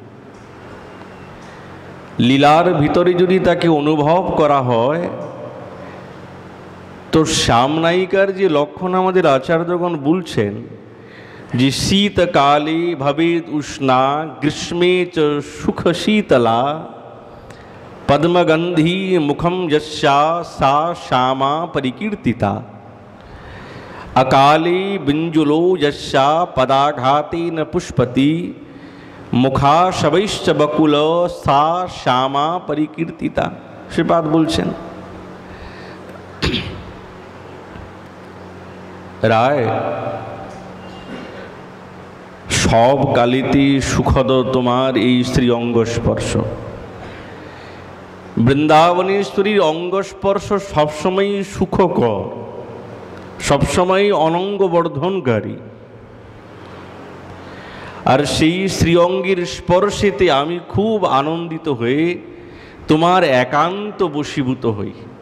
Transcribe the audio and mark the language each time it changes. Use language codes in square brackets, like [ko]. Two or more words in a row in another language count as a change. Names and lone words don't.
[bn] লীলার ভিতরে যদি তাকে অনুভব করা হয়, তো শ্যাম নায়িকার যে লক্ষণ আমাদের আচার্যগণ বলছেন, যে [sa] শীতকালে ভবেদ উষ্ণা গ্রীষ্মে চ সুখ শীতলা পদ্মগন্ধি মুখম যস্যা সা শ্যামা পরিকীর্তিতা अकाले बिंजुलो यस्या पदाघातेन पुष्पति मुखा शवैश्च बकुल सा श्यामा परिकीर्तिता। [bn] শ্রীপাদ বলছেন, রায় সব কালিতে সুখদ তোমার এই শ্রী অঙ্গস্পর্শ। বৃন্দাবনেশ্বরীর অঙ্গস্পর্শ সবসময় সুখকর, সবসময় অনঙ্গ বর্ধনকারী, আর সেই শ্রীঅঙ্গের স্পর্শেতে আমি খুব আনন্দিত হয়ে তোমার একান্ত বশীভূত হই।